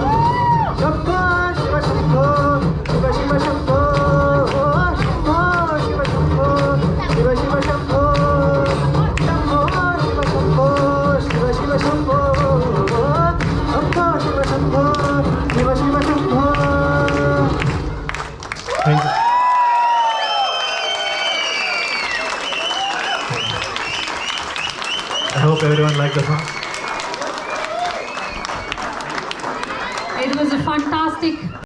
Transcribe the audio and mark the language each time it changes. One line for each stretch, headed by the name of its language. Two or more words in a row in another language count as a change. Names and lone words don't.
Sanskrit: ಶಂಭೋ ಶಿವ ಶಂಭೋ ಶಿವ ಶಿವ ಶಂಭೋ ಶಂಭೋ ಶಿವ ಶಂಭೋ ಶಿವ ಶಿವ ಶಂಭೋ ಶಂಭೋ ಶಿವ ಶಂಭೋ ಶಿವ ಶಿವ ಶಂಭೋ ಶಂಭೋ ಶಿವ ಶಂಭೋ ಶಿವ ಶಿವ ಶಂಭೋ.
English: Thank you. I hope everyone liked the song. It was a fantastic